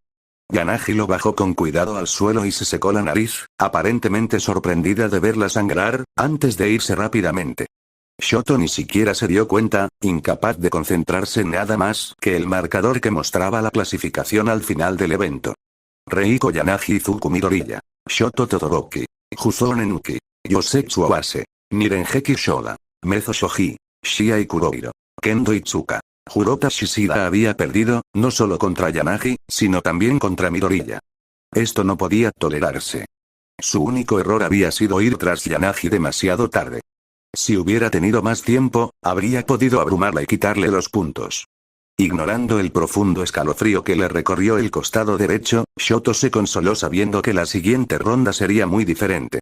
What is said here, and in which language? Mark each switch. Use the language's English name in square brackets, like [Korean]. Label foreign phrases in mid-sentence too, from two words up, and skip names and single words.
[Spanish] Yanagi lo bajó con cuidado al suelo y se secó la nariz, aparentemente sorprendida de verla sangrar, antes de irse rápidamente. Shoto ni siquiera se dio cuenta, incapaz de concentrarse en nada más que el marcador que mostraba la clasificación al final del evento. Reiko Yanagi Izuku Midoriya. Shoto Todoroki. Juzo Nenuki. Yosetsu Owase. Nirengeki Shoga. Mezo Shoji. Shia Kurohiro. Kendo Itsuka. Jurota Shishida había perdido, no solo contra Yanagi, sino también contra Midoriya. Esto no podía tolerarse. Su único error había sido ir tras Yanagi demasiado tarde. Si hubiera tenido más tiempo, habría podido abrumarla y quitarle los puntos. Ignorando el profundo escalofrío que le recorrió el costado derecho, Shoto se consoló sabiendo que la siguiente ronda sería muy diferente.